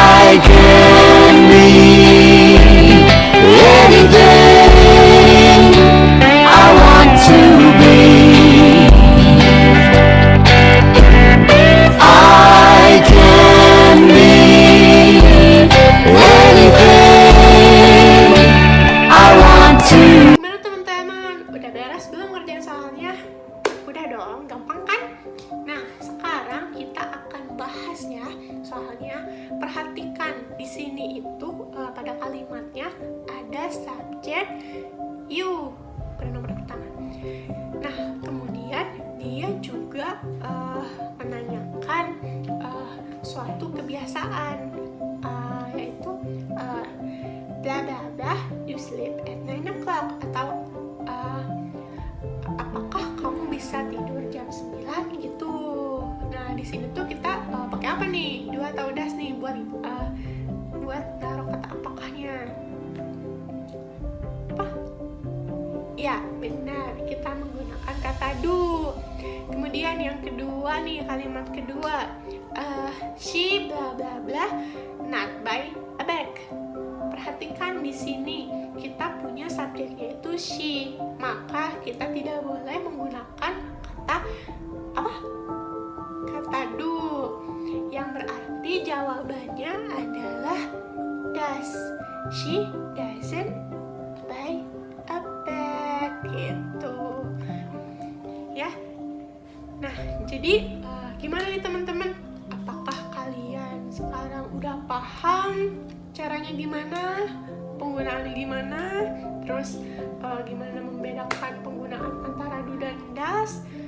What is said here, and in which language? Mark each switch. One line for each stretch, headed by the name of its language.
English: I can be anything I want to be. I can be anything I want to.
Indonesian: Gimana teman-teman? Udah beres belum ngerjain soalnya? Udah dong, gampang kan? Nah, sekarang kita akan bahas ya. Soalnya perhatikan di sini itu pada kalimatnya ada subjek you, pronomen pertama. Nah, kemudian dia juga menanyakan suatu kebiasaan, yaitu bla bla bla,
English: you sleep at 9 o'clock,
Indonesian: atau apakah kamu bisa tidur jam 9 gitu. Nah, di sini tuh kita pakai apa nih? Do atau does nih buat taruh kata apakahnya. Apa? Ya, benar. Kita menggunakan kata do. Kemudian yang kedua nih, kalimat kedua.
English: She bla bla bla not buy a bag.
Indonesian: Perhatikan di sini kita punya subjeknya itu she, maka kita tidak boleh menggunakan kata apa? Kata do, yang berarti jawabannya adalah does.
English: She doesn't buy a bag gitu ya.
Indonesian: Nah, jadi gimana nih teman-teman? Apakah kalian sekarang udah paham caranya gimana, penggunaannya gimana, terus gimana membedakan penggunaan antara do dan does?